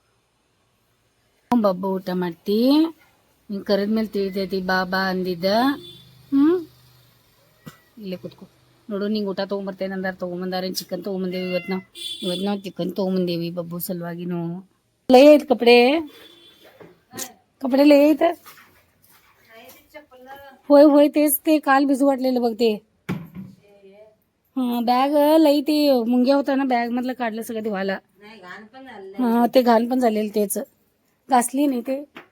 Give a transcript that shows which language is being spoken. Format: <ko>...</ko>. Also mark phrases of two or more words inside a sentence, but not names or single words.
<kn>ಬಬ್ಬ ಊಟ ಮಾಡ್ತಿ. ನೀನು ಕರೆದ್ಮೇಲೆ ತಿಳಿತೈತಿ ಬಾ ಬಾ ಅಂದಿದ್ದ. ಇಲ್ಲೇ ಕೂತ್ಕೊ ನೋಡು. ನಿಂಗೆ ಊಟ ತೊಗೊಂಬರ್ತೇನೆ ಅಂದಾರ, ತೊಗೊಂಬಂದಾರ. ಚಿಕನ್ ತೊಗೊಂಬಂದೇವಿ ಇವತ್ತು ನಾವು ಚಿಕನ್ ತೊಗೊಂಬಂದೇವಿ ಬಬ್ಬು ಸಲುವಾಗಿನೂ. ಲೇ ಐತೆ ಕಪಡೆ</kn> <mr>कपडे लय आहेत. होय होय तेच ते काल भिजू वाटलेलं बघ ते. हां बॅग लई ते मुंग्या होता ना बॅग मधलं काढलं सगळं धुवायला. हां ते घाण पण झालेलं तेच घासली नाही ते.</mr>